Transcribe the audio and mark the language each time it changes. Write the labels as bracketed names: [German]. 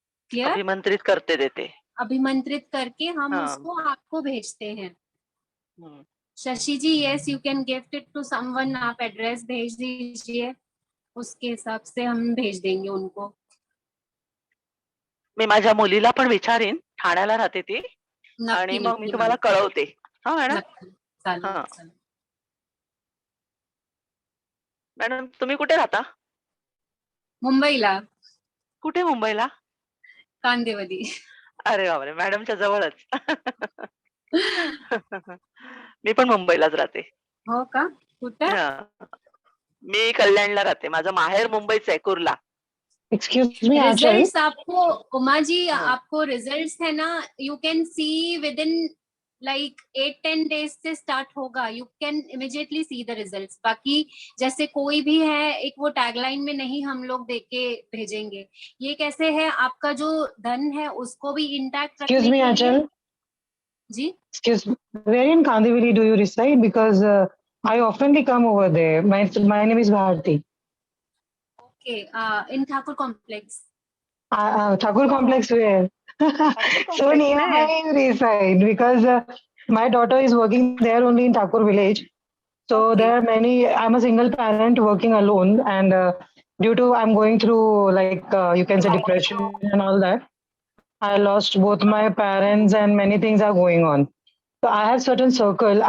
[English] Clear? [Hindi] अभिमंत्रित करते देते. अभिमंत्रित करके हम हाँ. उसको आपको भेजते हैं। हम्म. शशि जी, [English] yes you can gift it to someone, [Hindi] आप एड्रेस भेज दीजिए, उसके हिसाब से हम भेज देंगे उनको। [Marathi] मी माझ्या मुलीला पण विचारीन, ठाण्याला राहते ती, आणि नक्की मग मी नक्की तुम्हाला मॅम, कळवते. हा मॅडम. नक्की, चालेल हा चालेल। मॅडम, तुम्ही कुठे राहता? मुंबईला, कुठे मुंबईला? कांदिवली। अरे बापरे, मॅडमच्या जवळच. मी पण मुंबईलाच राहते. हो का, कुठं? हा, मी कल्याणला राहते. माझं माहेर मुंबईच आहे, Kurla. [English] Excuse me, Achal. [Hindi] Results आपको, उमा जी हाँ. आपको रिजल्ट्स है ना, [English] you can see within like 8-10 days [Hindi] से स्टार्ट होगा, [English] You can immediately see the results. [Hindi] बाकी जैसे कोई भी है एक वो टैगलाइन में नहीं हम लोग देख के भेजेंगे। ये कैसे है, आपका जो धन है उसको भी इंटैक्ट [English] Excuse [Hindi] रखने [English] me, [Hindi] के लिए। [English] Achal. [Hindi] Ji [English] Excuse me. Where in Kandivali do you reside? Because I oftenly come over there. My name is Bharti. Okay, in Thakur complex. Thakur complex where? So complex near [Hindi] में. [English] my reside because my daughter is working there only in Thakur village. So Okay. there are many. I'm a single parent working alone, and due to I'm going through like you can say depression and all that. I lost both my parents and many things are going on. So I have certain circle.